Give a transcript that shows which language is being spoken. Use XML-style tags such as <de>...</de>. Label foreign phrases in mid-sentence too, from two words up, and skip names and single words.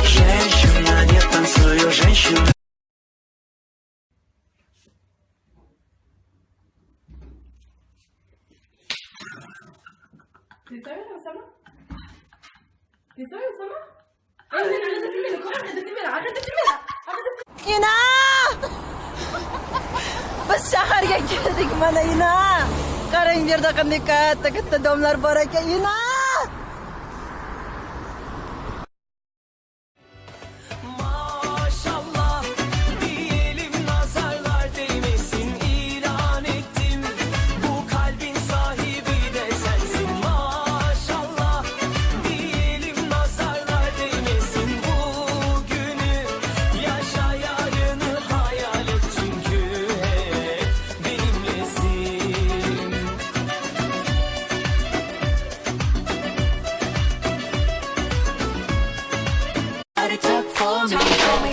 <ru>Женщина, не танцую, женщина. Представила сама? Представила сама?</ru> <uz>Ina! Bas shaharga keldik mana Ina. Qarang bu yerda qanday katta domlar bor ekan Ina.</uz> <tr>Maşallah diyelim, nazarlar değmesin, ilan ettim. Bu kalbin sahibi de sensin. Maşallah diyelim, nazarlar değmesin. Bugünü yaşa, yarını hayal et, çünkü hep benimlesin.</tr> <en>It took for me.</en>